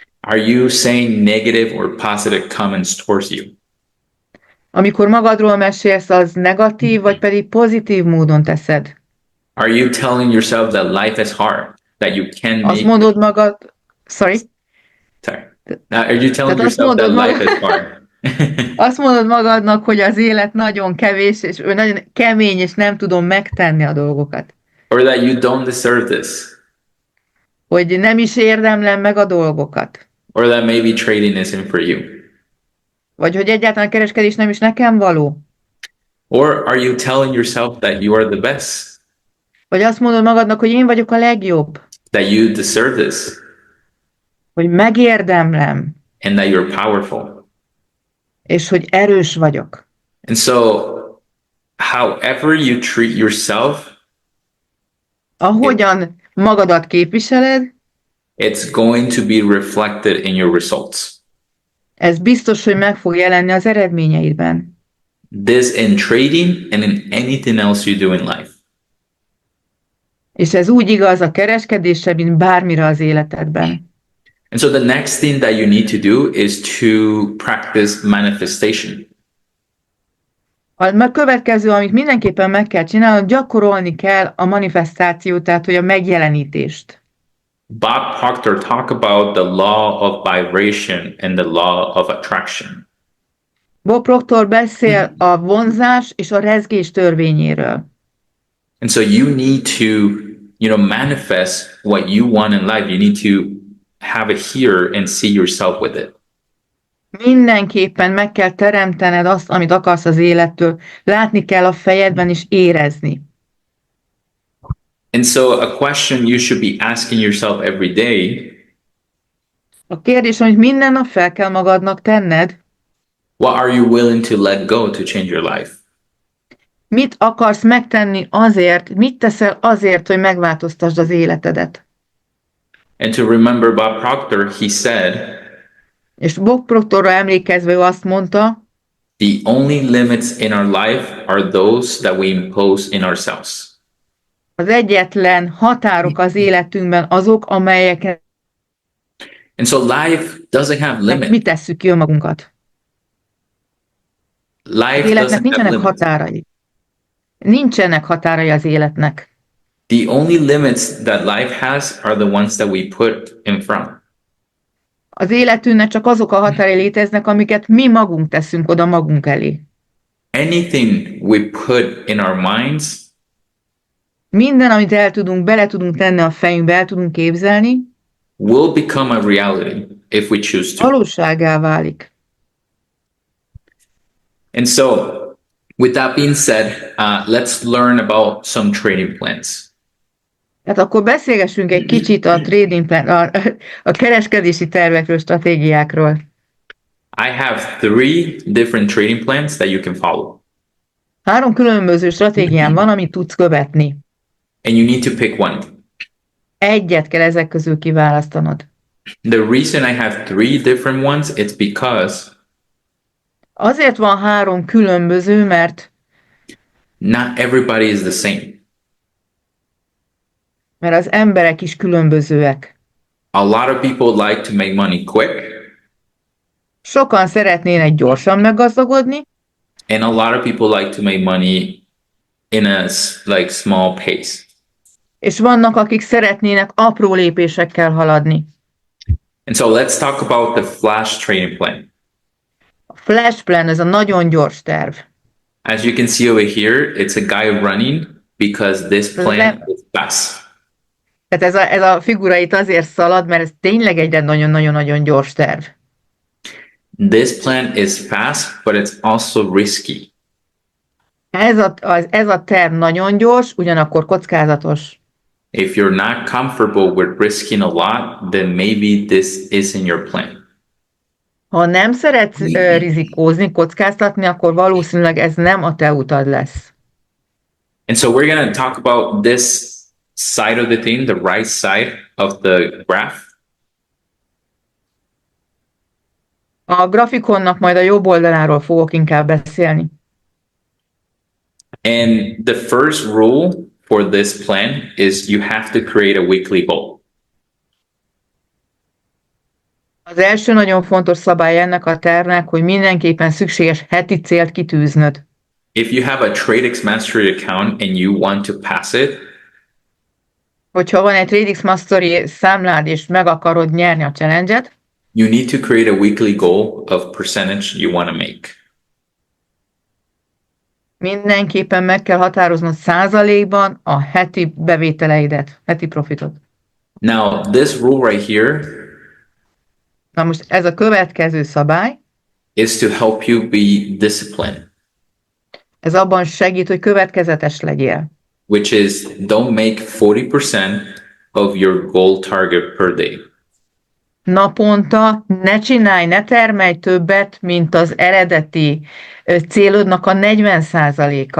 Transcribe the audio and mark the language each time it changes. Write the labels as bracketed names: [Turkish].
[English] Are you saying negative or positive comments towards you? [Hungarian] Amikor magadról mesélsz, az negatív, vagy pedig pozitív módon teszed? [English] Are you telling yourself that life is hard, that you can [Hungarian] Azt [English] make [Hungarian] mondod magad... [English] Sorry? Sorry. Are you telling [Hungarian] Tehát azt [English] yourself that [Hungarian] mondod [English] life is hard? [Hungarian] Azt mondod magadnak, hogy az élet nagyon kevés, és ő nagyon kemény, és nem tudom megtenni a dolgokat. [English] Or that you don't deserve this? [Hungarian] Hogy nem is érdemlem meg a dolgokat. [English] Or that maybe trading isn't for you? [Hungarian] Vagy hogy egyáltalán a kereskedés nem is nekem való. [English] Or are you telling yourself that you are the best? [Hungarian] Vagy azt mondod magadnak, hogy én vagyok a legjobb. [English] That you deserve this? [Hungarian] Hogy megérdemlem. [English] And that you're powerful? [Hungarian] És hogy erős vagyok. [English] And so, however you treat yourself, [Hungarian] Ahogyan magadat képviseled, [English] it's going to be reflected in your results. [Hungarian] ez biztos, hogy meg fog jelenni az eredményeidben. [English] This in trading and in anything else you do in life. [Hungarian] És ez úgy igaz a kereskedésre, mint bármire az életedben. [English] And so the next thing that you need to do is to practice manifestation. [Hungarian] A következő, amit mindenképpen meg kell csinálnod, gyakorolni kell a manifestációt, tehát hogy a megjelenítést. [English] Bob Proctor talk about the law of vibration and the law of attraction. [Hungarian] Bob Proctor beszél a vonzás és a rezgés törvényéről. [English] And so you need to, manifest what you want in life. You need to have it here and see yourself with it. [Hungarian] Mindenképpen meg kell teremtened azt, amit akarsz az élettől. Látni kell a fejedben és érezni. [English] And so a question you should be asking yourself every day, [Hungarian] A kérdés, amit minden nap fel kell magadnak tenned, [English] what are you willing to let go to change your life? [Hungarian] mit akarsz megtenni azért, mit teszel azért, hogy megváltoztasd az életedet. [English] And to remember Bob Proctor, he said, [Hungarian] És Bob Proctorra emlékezve ő azt mondta, [English] the only limits in our life are those that we impose in ourselves. [Hungarian] az egyetlen határok az életünkben azok, amelyeket [English] And so life doesn't have [Hungarian] mi [English] limits. [Hungarian] tesszük ki önmagunkat. Az [English] Life [Hungarian] életnek nincsenek [English] limits. [Hungarian] határai. Nincsenek határai az életnek. [English] The only limits that life has are the ones that we put in front. [Hungarian] Az életünknek csak azok a határai léteznek, amiket mi magunk teszünk oda magunk elé. [English] Anything we put in our minds [Hungarian] Minden, amit bele tudunk tenni a fejünkbe, el tudunk képzelni, [English] will become a reality if we choose to. [Hungarian] valósággá válik. [English] And so, with that being said, let's learn about some trading plans. [Hungarian] Hát akkor beszélgessünk egy kicsit a trading plan, a kereskedési tervekről, stratégiákról. [English] I have 3 different trading plans that you can follow. [Hungarian] 3 különböző stratégiám van, amit tudsz követni. [English] And you need to pick one. [Hungarian] Egyet kell ezek közül kiválasztanod. [English] The reason I have 3 different ones, it's because [Hungarian] Azért van 3 különböző, mert [English] not everybody is the same. [Hungarian] az emberek is különbözőek. [English] A lot of people like to make money quick, [Hungarian] Sokan szeretnének gyorsan meggazdagodni, [English] and a lot of people like to make money in a like small pace. [Hungarian] és vannak, akik szeretnének apró lépésekkel haladni. [English] And so let's talk about the flash trading plan. [Hungarian] A flash plan, ez a nagyon gyors terv. [English] As you can see over here, it's a guy running because this plan is fast. [Hungarian] Tehát ez a figura itt azért szalad, mert ez tényleg egy nagyon-nagyon-nagyon gyors terv. [English] This plan is fast, but it's also risky. [Hungarian] Ez a terv nagyon gyors, ugyanakkor kockázatos. [English] If you're not comfortable with risking a lot, then maybe this isn't your plan. [Hungarian] Ha nem szeretsz rizikózni, kockáztatni, akkor valószínűleg ez nem a te utad lesz. [English] And so we're going to talk about this side of the thing, the right side of the graph. [Hungarian] A grafikonnak majd a jobb oldaláról fogok inkább beszélni. [English] And the first rule for this plan is you have to create a weekly goal. [Hungarian] Az első nagyon fontos szabály ennek a tervnek, hogy mindenképpen szükséges heti célt kitűznöd. [English] If you have a TradeX Mastery account and you want to pass it, [Hungarian] Hogyha van egy TradeX Mastery számlád és meg akarod nyerni a challenge-et, [English] you need to create a weekly goal of percentage you want to make. [Hungarian] mindenképpen meg kell határoznod százalékban a heti bevételeidet, heti profitot. [English] Now, this rule right here [Hungarian] Na most ez a következő szabály, [English] is to help you be disciplined, [Hungarian] ez abban segít, hogy következetes legyél. [English] which is don't make 40% of your goal target per day. [Hungarian] Naponta ne csinálj, ne termelj többet, mint az eredeti célodnak a 40%-a.